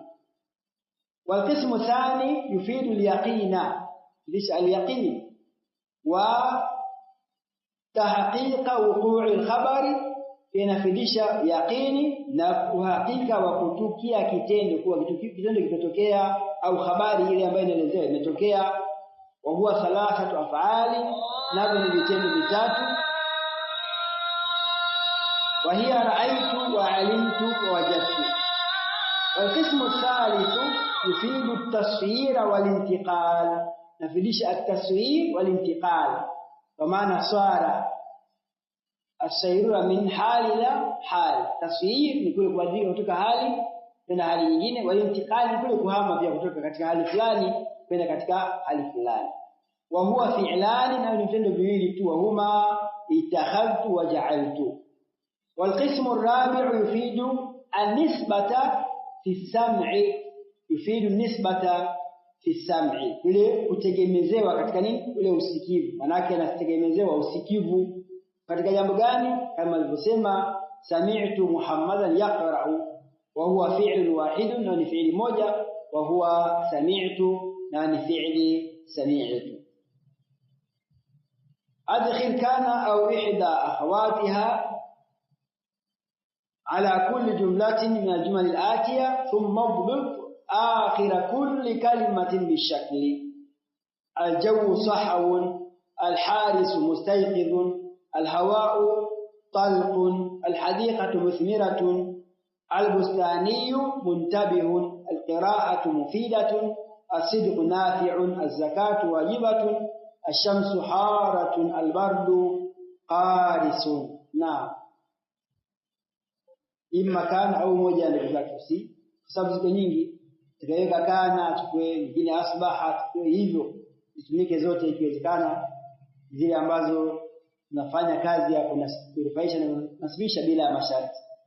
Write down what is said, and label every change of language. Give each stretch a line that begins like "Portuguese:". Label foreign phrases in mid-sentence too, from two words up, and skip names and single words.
Arabic: والقسم الثاني يفيد اليقين ليش اليقين وتحقيق وقوع الخبر,
Swahili: inafidisha yaqini na uhakika wa kutukia kitendo, kuwa kitendo kimetokea au habari ile ambayo inaelezewa imetokea.
Arabic: وهو 3 أفعال,
Swahili: navyo ni vitendo vitatu.
Arabic: وهي رأيت وعلمت ووجدت. والقسم الثالث يفيد التصوير والانتقال, nafidisha التصوير والانتقال,
Swahili: kwa maana
Arabic: صار الصيرورة من حال إلى حال.
Swahili: Taswir ni kule kubadilika kutoka hali kwenda hali nyingine, wa intikali ni kule kuhama pia kutoka katika hali fulani kwenda katika hali fulani.
Arabic: وهو فعلان,
Swahili: na ni vitendo viwili tu,
Arabic: هما اتخذت وجعلت. والقسم الرابع يفيد النسبة في السمع يفيد النسبة في السمع,
Swahili: kule kutegemezewa katika nini? Ule usikivu. Maana yake anategemezewa usikivu katika jambo gani? Kama alivyosema
Arabic: سمعت محمدا يقرأ وهو فعل واحد,
Swahili: na ni fi'li moja,
Arabic: وهو سمعت,
Swahili: na ni fi'li sami'tu.
Arabic: أدخل كان أو إحدى أخواتها على كل جملة من الجمل الآتية، ثم اضبط آخر كل كلمة بالشكل: الجو صحو، الحارس مستيقظ، الهواء طلق، الحديقة مثمرة، البستاني منتبه، القراءة مفيدة، الصدق نافع، الزكاة واجبة، الشمس حارة، البرد قارس. نعم.
Swahili: Ima kana au moja ndio zake, si kwa sababu ziko nyingi, tukaweka kana chukue nyingine asbaha, chukue hivyo zitumike zote ikiwezekana, zile ambazo zinafanya kazi ya kunufaisha na nasibisha bila masharti.